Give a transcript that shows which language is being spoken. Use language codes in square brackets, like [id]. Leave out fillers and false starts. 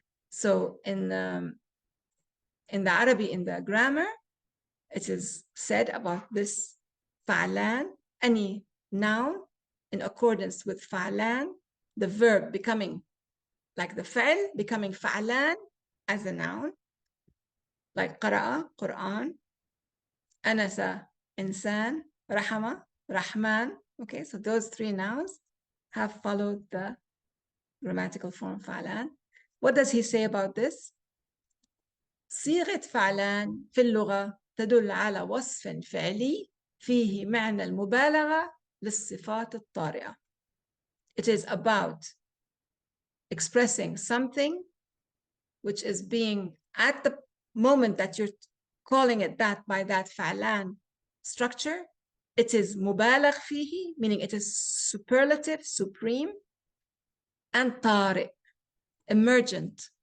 [en] So in the Arabic, in the grammar, it is said about this fa'lan, any noun in accordance with fa'lan, the verb becoming like the fa'l, becoming fa'lan as a noun, like qara'a, Quran, anasa, insan, rahama, rahman. Okay, so those three nouns have followed the grammatical form fa'lan. What does he say about this? [ar] صيغة فعلان في اللغة تدل على وصف فعلي فيه معنى المبالغة للصفات الطارئة. [en] It is about expressing something which is being at the moment that you're calling it that by that فعلان structure. It is [ar] مبالغ فيه, [en] meaning it is superlative, supreme, and طارئ, emergent.